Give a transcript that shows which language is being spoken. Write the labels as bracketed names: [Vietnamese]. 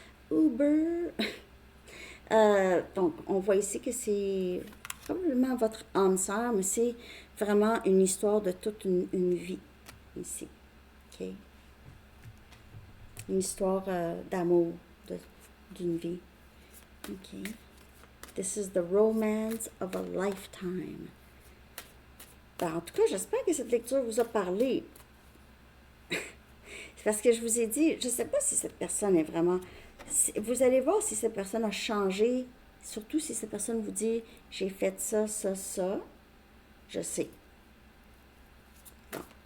[French] Uber! Donc, on voit ici que c'est probablement votre âme sœur, mais c'est vraiment une histoire de toute une vie ici. OK? Une histoire d'amour d'une vie. OK? [English] This is the romance of a lifetime. [French] Ben, en tout cas, j'espère que cette lecture vous a parlé. C'est parce que je vous ai dit, je ne sais pas si cette personne est vraiment... Vous allez voir si cette personne a changé, surtout si cette personne vous dit « j'ai fait ça, ça, ça », je sais. Bon.